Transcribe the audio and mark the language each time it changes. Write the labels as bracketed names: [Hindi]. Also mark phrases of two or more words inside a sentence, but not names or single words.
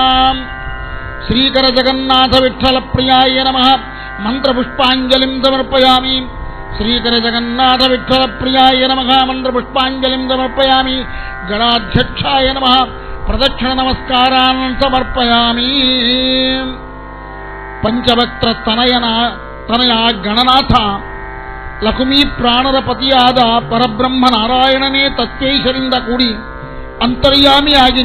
[Sanskrit] श्रीकरजगन्नाथविठ्ठलप्रियाय नमः मन्त्रपुष्पाञ्जलिं समर्पयामि श्रीकरजगन्नाथविठ्ठलप्रियाय नमः मन्त्रपुष्पाञ्जलिं समर्पयामि गणाध्यक्षाय नमः प्रदक्षिणनमस्कारान् समर्पयामि पंचवक्त्रतनया गणनाथ [Kannada] ಲಕುಮಿ ಪ್ರಾಣರ ಪತಿಯಾದ ಪರಬ್ರಹ್ಮ ನಾರಾಯಣನೇ ತತ್ವೈಶರಿಂದ ಕೂಡಿ ಅಂತರ್ಯಾಮಿಯಾಗಿ